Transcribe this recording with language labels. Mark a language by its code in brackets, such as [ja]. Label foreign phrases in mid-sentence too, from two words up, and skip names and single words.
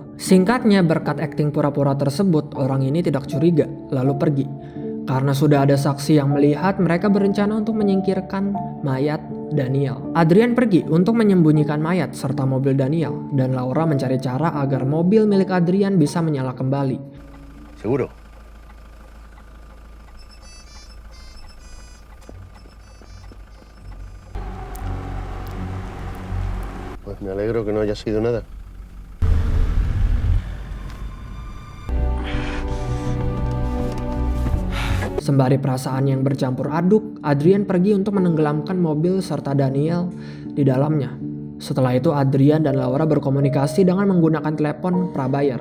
[id] Singkatnya, berkat akting pura-pura tersebut, orang ini tidak curiga, lalu pergi. Karena sudah ada saksi yang melihat, mereka berencana untuk menyingkirkan mayat Daniel. Adrian pergi untuk menyembunyikan mayat serta mobil Daniel, dan Laura mencari cara agar mobil milik Adrian bisa menyala kembali. [es] ¿Seguro? Pues me alegro que no haya sido nada. [id] Sembari perasaan yang bercampur aduk, Adrian pergi untuk menenggelamkan mobil serta Daniel di dalamnya. Setelah itu Adrian dan Laura berkomunikasi dengan menggunakan telepon prabayar.